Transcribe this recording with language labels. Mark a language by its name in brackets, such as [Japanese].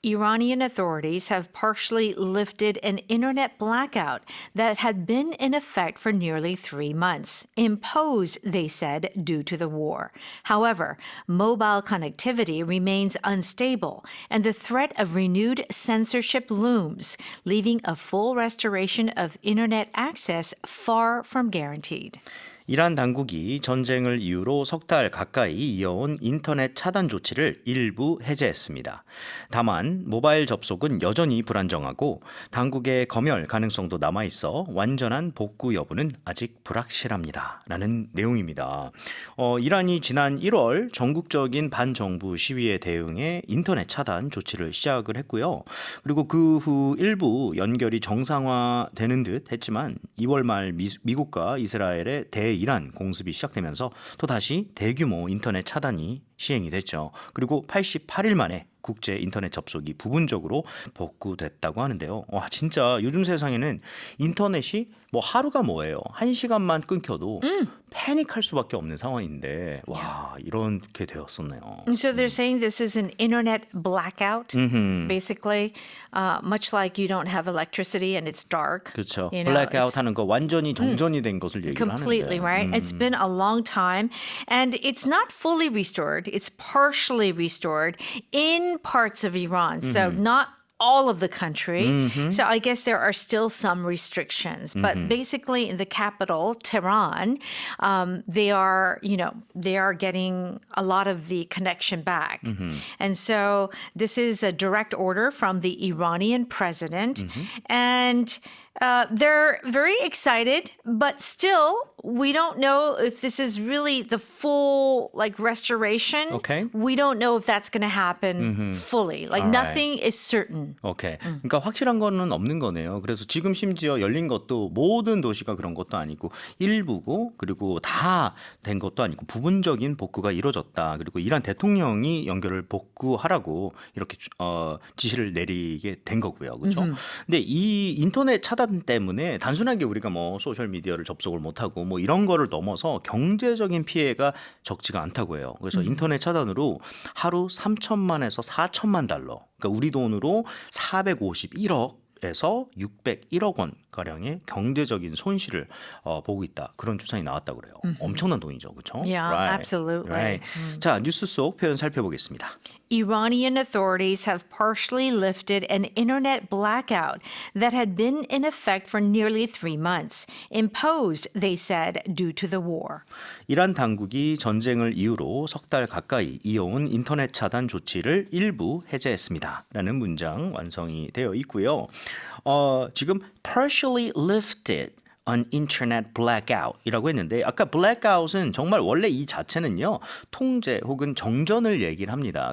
[English] Iranian authorities have partially lifted an internet blackout that had been in effect for nearly 3 months, imposed, they said, due to the war. However, mobile connectivity remains unstable, and the threat of renewed censorship looms, leaving a full restoration of internet access far from guaranteed. [Korean] 이란 당국이 전쟁을 이유로 석 달 가까이 이어온 인터넷 차단 조치를 일부 해제했습니다. 다만 모바일 접속은 여전히 불안정하고 당국의 검열 가능성도 남아있어 완전한 복구 여부는 아직 불확실합니다. 라는 내용입니다. 이란이 지난 1월 전국적인 반정부 시위에 대응해 인터넷 차단 조치를 시작을 했고요. 그리고 그 후 일부 연결이 정상화되는 듯 했지만 2월 말 미국과 이스라엘의 대이란 공습이 시작되면서 또다시 대규모 인터넷 차단이 시행이 됐죠. 그리고 88일 만에 국제 인터넷 접속이 부분적으로 복구됐다고 하는데요. 와, 진짜 요즘 세상에는 인터넷이 뭐 하루가 뭐예요. 1시간만 끊겨도 패닉할 수밖에 없는 상황인데 와, 이렇게 되었었네요. [English] So they're saying this is an internet blackout, basically, much like you don't have electricity and it's dark. [Korean] 그렇죠. [English] You know, [Korean] 블랙아웃 [English] it's [Korean] 하는 거 완전히 정전이 된 것을 얘기를 [English] completely, [Korean] 하는데. [English] right? It's been a long time, and it's not fully restored. It's partially restored in parts of Iran, so not all of the country. So I guess there are still some restrictions, but basically in the capital, Tehran, they are getting a lot of the connection back. And so this is a direct order from the Iranian president, and they're very excited, but still, we don't know if this is really the full restoration. Okay. We don't know if that's going to happen fully. Like All right. nothing is certain. [Korean] 오케이. 그러니까 확실한 거는 없는 거네요. 그래서 지금 심지어 열린 것도 모든 도시가 그런 것도 아니고 일부고 그리고 다 된 것도 아니고 부분적인 복구가 이루어졌다. 그리고 이란 대통령이 연결을 복구하라고 이렇게 지시를 내리게 된 거고요. 그렇죠? 근데 이 인터넷 차단 때문에 단순하게 우리가 뭐 소셜 미디어를 접속을 못 하고 뭐 이런 거를 넘어서 경제적인 피해가 적지가 않다고 해요. 그래서 인터넷 차단으로 하루 3천만에서 4천만 달러, 그러니까 우리 돈으로 451억에서 601억 원 가량의 경제적인 손실을 보고 있다. 그런 추산이 나왔다고 그래요. 엄청난 돈이죠, 그렇죠? [English] Yeah, absolutely. Right. [Korean] 자, 뉴스 속 표현 살펴보겠습니다. [English] Iranian authorities have partially lifted an internet blackout that had been in effect for nearly 3 months, imposed, they said, due to the war. [Korean] 이란 당국이 전쟁을 이유로 석 달 가까이 이어온 인터넷 차단 조치를 일부 해제했습니다. 라는 문장 완성이 되어 있고요. 지금 [English] partially lifted an internet blackout [Korean] 이라고 했는데 아까 blackout은 정말 원래 이 자체는요 통제 혹은 정전을 얘기를 합니다.